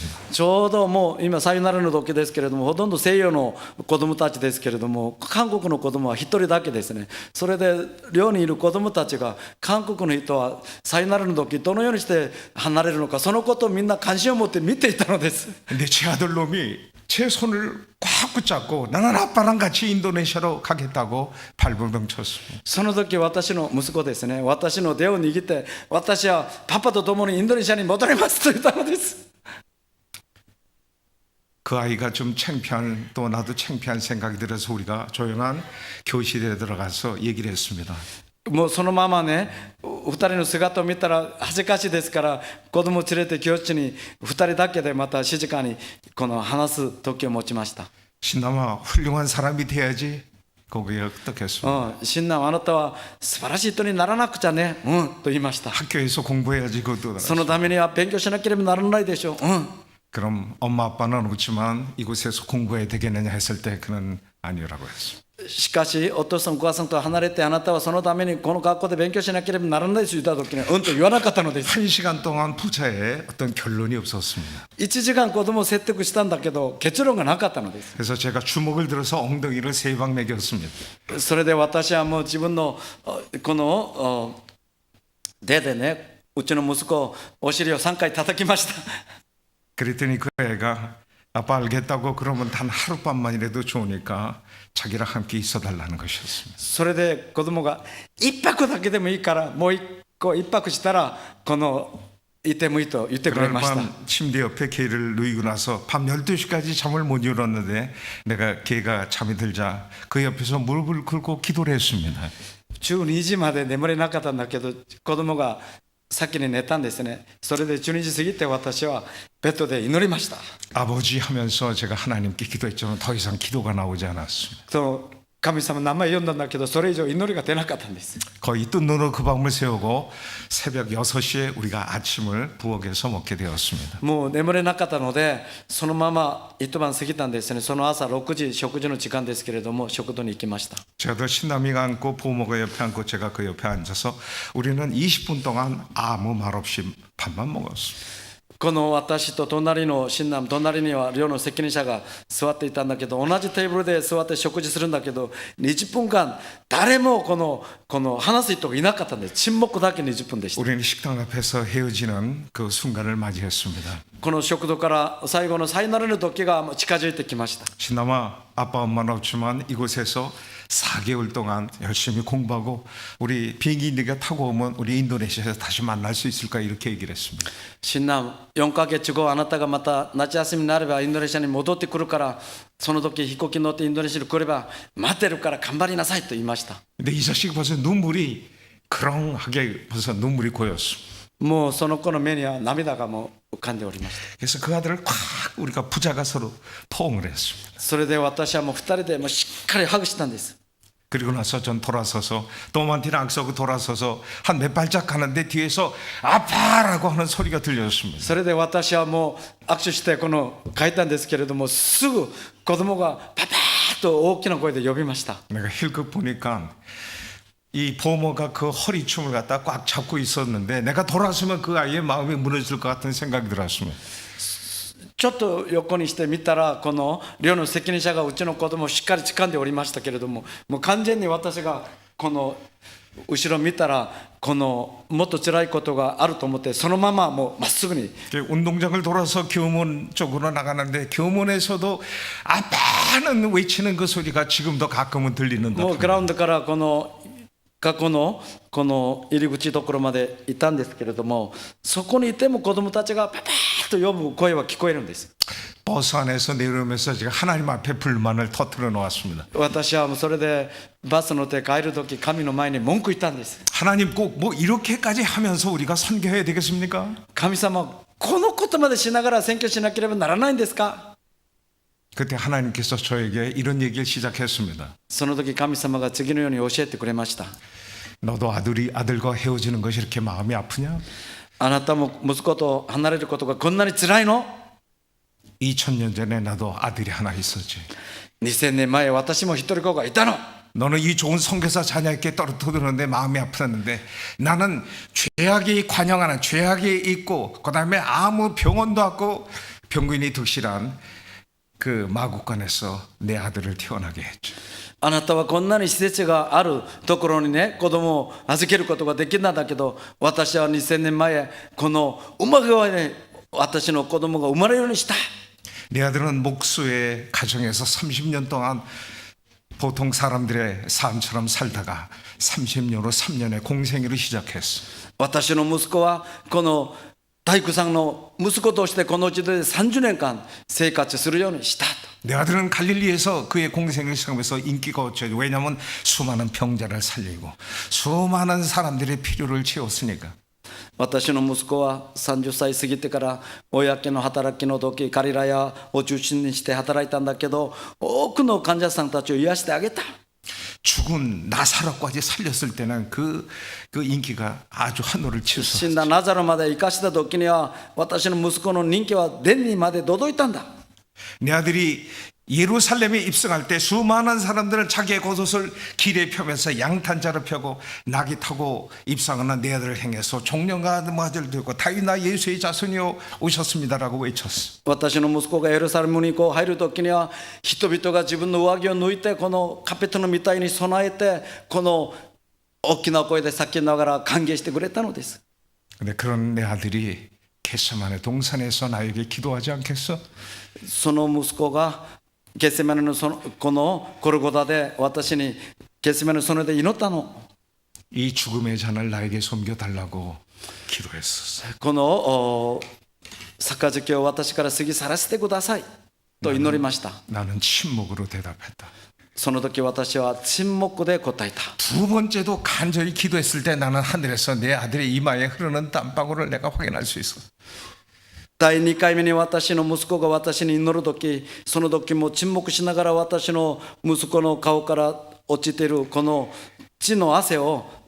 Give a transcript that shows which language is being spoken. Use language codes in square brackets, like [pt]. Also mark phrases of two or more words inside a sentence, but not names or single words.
[ja] ちょうどもう今さよならの時ですけれども、ほとんど西洋の子供たちですけれども、韓国の子供は一人だけですね。それで寮にいる子供たちが韓国の人はさよならの時どのようにして離れるのか、そのことをみんな関心を持って見ていたのです。 [ko] 근데 제 아들놈이 제 손을 꽉 붙잡고 나는 아빠랑 같이 인도네시아로 가겠다고 발버둥 쳤습니다. [ja] その時私の息子ですね、私の手を握って私はパパと共にインドネシアに戻りますと言ったのです。 [ko] 그 아이가 좀 창피한 또 나도 창피한 생각이 들어서 우리가 조용한 교실에 들어가서 얘기를 했습니다. [ja] もうそのままね、2人の姿を見たら恥ずかしいですから子供を連れて教室に2人だけでまた静かにこの話す時を持ちました。 [ko] 신남아 훌륭한 사람이 돼야지. 거기에 어떻겠습니까? [ja] 新男あなたは素晴らしい人にならなくちゃね、と言いました。 [ko] 학교에서 공부해야지 그것도. [ja] そのためには勉強しなければならないでしょう。 [ko] 그럼 엄마 아빠는 웃지만 이곳에서 공부해야 되겠느냐 했을 때 그는 아니라고 했습니다. [ja] しかしお父さんお母さんと離れてあなたはそのためにこの学校で勉強しなければならないと言った時にと言わなかったのです。 [ko] 1시간 동안 부자에 어떤 결론이 없었습니다. [ja] 1 時間子供を説得したんだけど結論がなかったのです。 [ko] 그래서 제가 주먹을 들어서 엉덩이를 3방 매겼습니다. [ja] それで私はもう自分のこの手でね、うちの息子お尻を3回叩きました。 [ko] 그랬더니 그 애가 아빠 알겠다고 그러면 단 하룻밤만이라도 좋으니까 자기랑 함께 있어달라는 것이었습니다. [ja] それで子供が1泊だけでもいいからもう1泊したらこのいてもいいと言ってくれ [ko] 그날 [ja] ました。 [ko] 밤 침대 옆에 개를 누이고 나서 밤 12시까지 잠을 못 이뤘는데 내가 개가 잠이 들자 그 옆에서 무릎을 꿇고 기도를 했습니다. [ja] 12 時まで眠れなかったんだけど子供が先に寝たんですね。それで12時過ぎて私はベッドで祈りました。 [ko] 아버지 하면서 제가 하나님께 기도했지만 더 이상 기도가 나오지 않았습니다. [ja] その神様の名前読んだんだけどそれ以上祈りが出なかったんです。 [ko] 거의 뜬 눈으로 그 밤을 새우고 새벽 6시에 우리가 아침을 부엌에서 먹게 되었습니다. [ja] もう眠れなかったのでそのまま一晩過ぎたんですね。その朝6時食事の時間ですけれども食堂に行きました。 [ko] 저도 신남이가 앉고 부모가 옆에 앉고 제가 그 옆에 앉아서 우리는 20분 동안 아무 말 없이 밥만 먹었습니다. [ja] この私と隣の親鸞、隣には寮の責任者が座っていたんだけど同じテーブルで座って食事するんだけど20分間誰もこの話す人がいなかったんです。沈黙だけ20分でした。 [ko] 우리는 식당 앞에서 헤어지는 그 순간을 맞이했습니다. [ja] この食堂から最後のさよならの時が近づいてきました。 [ko] 신남아 아빠 엄마는 없지만 이곳에서 4개월 동안 열심히 공부하고 우리 비행기가 타고 오면 우리 인도네시아에서 다시 만날 수 있을까 이렇게 얘기를 했습니다. [ja] 親鸞4ヶ月後あなたがまた夏休みになればインドネシアに戻ってくるからその時飛行機に乗ってインドネシアに来れば待ってるから頑張りなさいと言いました。 [ko] 근데 이 자식이 벌써 눈물이 그렁하게 벌써 눈물이 고였습니다. [ja] もうその子の目には涙がもう浮かんでおりました。 [ko] 그래서 그 아들을 꽉 우리가 부자가 서로 포옹을 했습니다. [ja] それで私はもう2人でもうしっかりハグしたんです。 [ko] 그리고 나서 전 돌아서서 또만티를 악서고 돌아서서 한 몇 발짝 가는데 뒤에서 아파라고 하는 소리가 들렸습니다. [ja] それで私はもう握手してこの帰ったんですけれども、すぐ子供がパパーッと大きな声で呼びました。 [ko] 내가 힐끗 보니까 이 보모가 그 허리춤을 갖다 꽉 잡고 있었는데 내가 돌아서면 그 아이의 마음이 무너질 것 같은 생각이 들었습니다. [ja] ちょっと横にしてみたら、この寮の責任者がうちの子供をしっかり掴んでおりましたけれども、もう完全に私がこの後ろ見たら、このもっと辛いことがあると思って、そのままもうまっすぐに [ko] 운동장을 돌아서 교문 쪽으로 나가는데 교문에서도 아빠는 외치는 그 소리가 지금도 가끔은 들리는다. [ja] もうグラウンドからこの学校のこの入り口ところまでいたんですけれども、そこにいても子供たちがパパーッと呼ぶ声は聞こえるんです。 [ko] 버스 안에서 내려오면서 제가 하나님 앞에 불만을 터뜨려 놓았습니다. [ja] 私はもうそれでバス乗って帰る時、神の前に文句言ったんです。 [ko] 하나님 꼭 뭐 이렇게까지 하면서 우리가 선교해야 되겠습니까? [ja] 神様、このことまでしながら選挙しなければならないんですか？ [ko] 그때 하나님께서 저에게 이런 얘기를 시작했습니다. [ja] その時神様が次のように教えてくれました。 [ko] 너도 아들과 헤어지는 것이 이렇게 마음이 아프냐? [ja] あなたも息子と離れることがこんなに辛いの？ [ko] 2000년 전에 나도 아들이 하나 있었지. [ja] 2000 年前私も一人子がいたの。 [ko] 너는 이 좋은 선교사 자녀에게 떨어뜨리는데 마음이 아팠는데 나는 죄악이 관영하는 죄악이 있고 그 다음에 아무 병원도 없고 병균이 득실한 그 마국간에서 내 아들을 태어나게 했죠. [ja] あなたはこんなに施設があるところにね、子供を預けることができないんだけど、私は2000年前この馬川で私の子供が生まれるようにした。 [ko] 내 아들은 목수의 가정에서 30년 동안 보통 사람들의 삶처럼 살다가 30년 후 3년에 공생애를 시작했어. [ja] 私の息子はこの大工さんの息子としてこのうちで30年間生活するようにしたと。 [ko] 내 아들은 갈릴리에서 그의 공생을 시작하면서 인기가 어쩌죠. 왜냐하면 수많은 병자를 살리고 수많은 사람들의 필요를 채웠으니까. [ja] 私の息子は30歳過ぎてから公の働きの時、カリラヤを中心にして働いたんだけど、多くの患者さんたちを癒してあげた。 [ko] 죽은 나사로까지 살렸을 때는 그 인기가 아주 하늘을 [ja] 死 [ko] 치솟았어. [ja] んだナザロまで生かした時には、私の息子の人気は天にまで届いたんだ。 [ko] 내 아들이 예루살렘에 입성할 때 수많은 사람들은 자기의 겉옷을 길에 펴면서 양탄자를 펴고 나귀 타고 입성하는 내 아들을 행해서 종려가 아들 들고 다윗나 예수의 자손이요 오셨습니다라고 외쳤어. [ja] 私の息子がエルサレムに入る時には、人々が自分の上着を脱いでこのカペットのみたいに備えて、この大きな声で叫びながら歓迎してくれたのです。 [ko] 근데 그런 내 아들이 겟세마네 동산에서 나에게 기도하지 않겠어? [ja] その息子がゲセマネのこのゴルゴダで私にゲセマネの園で祈ったの。 [ko] 이 죽음의 잔을 나에게 섬겨달라고 기도했었어. [ja] この杯を私から過ぎ去らせてくださいと祈りました。 [ko] 나는 침묵으로 대답했다. [ja] その時私は沈黙で答えた。 [ko] 두 번째도 간절히 기도했을 때 나는 하늘에서 내 아들의 이마에 흐르는 땀방울을 내가 확인할 수 있었어. [ja] 第2回目に私の息子が私に祈る時、その時も沈黙しながら私の息子の顔から落ちているこの血の汗を